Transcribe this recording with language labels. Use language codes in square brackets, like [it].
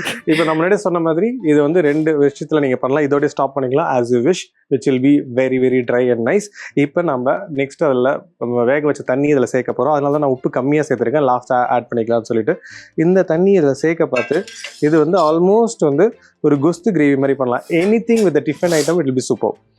[ta] இப்போ நம்ம முன்னாடி சொன்ன மாதிரி இது வந்து 2 விஷயத்துல நீங்க பண்ணலாம். இதோட ஸ்டாப் பண்ணிக்கலாம் [en] as you wish, which will be very very dry and nice. [ta] இப்போ நம்ம நெக்ஸ்ட் அதில் நம்ம வேக வச்ச தண்ணி இதில் சேர்க்க போகிறோம். அதனால தான் நான் உப்பு கம்மியாக சேர்த்துருக்கேன், லாஸ்ட்டாக ஆட் பண்ணிக்கலாம்னு சொல்லிட்டு. இந்த தண்ணி இதில் சேர்க்க பார்த்து இது வந்து ஆல்மோஸ்ட் வந்து ஒரு குஸ்து கிரேவி மாதிரி பண்ணலாம். [en] Anything with tiffin item it will be super.